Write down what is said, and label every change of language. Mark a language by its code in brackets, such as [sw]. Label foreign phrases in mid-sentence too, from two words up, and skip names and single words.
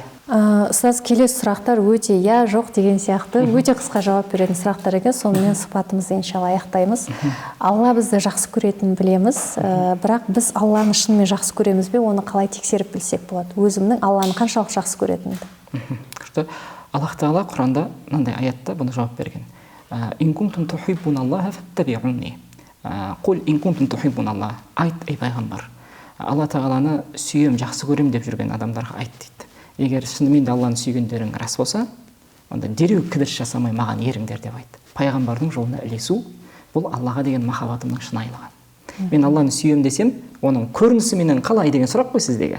[kk] Ұстаз, келесі сұрақтар өте я жоқ деген сияқты өте қысқа жауап беретін сұрақтар екен. Сонымен сұхбатымызды иншалла аяқтаймыз. Алла бізді жақсы көретінін білеміз, бірақ біз Алланы шынымен жақсы көреміз бе, оны қалай тексеріп білсек болады? Өзімнің Алланы қаншалық жақсы көретінімді. Күшті. Аллах Тағала Құранда мынандай аятта бұны жауап берген. [ar] إن كنتم تحبون الله فاتبعوني. قل إن كنتم تحبون الله. [kk] Айт, ей пайғамбар. Алла Тағаланы сүйем, жақсы көрем деп жүрген адамдарға айт дейді. Егер шынымен де Алланы сүйгендерің рас болса, онда дереу кідіріс жасамай маған еріңдер деп айт. Пайғамбардың жолына ілесу бұл Аллаға деген махаббатымның шынайылығы. Мен Алланы сүйем десем, оның көрінісі менен қалай деген сұрақ қой сіздегі.